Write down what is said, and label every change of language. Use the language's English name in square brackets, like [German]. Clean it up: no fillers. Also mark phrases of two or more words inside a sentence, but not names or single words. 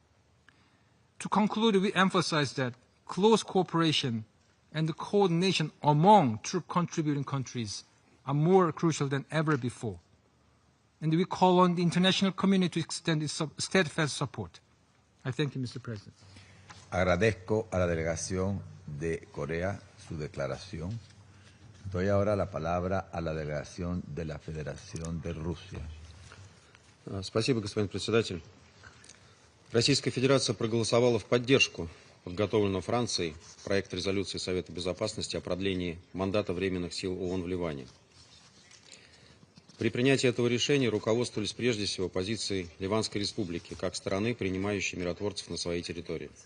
[English] To conclude, we emphasize that close cooperation and coordination among troop contributing countries are more crucial than ever before. And we call on the international community to extend its steadfast support. I thank you, Mr. President. [Spanish] Agradezco a la delegación de Corea su declaración. Doy ahora la palabra a la delegación de la Federación de Rusia. [Russian] Спасибо, господин председатель. Российская Федерация проголосовала в поддержку подготовленного Францией проекта резолюции Совета Безопасности о продлении мандата временных сил ООН в Ливане. При принятии этого решения руководствовались прежде всего позицией Ливанской Республики, как страны, принимающей миротворцев на своей территории.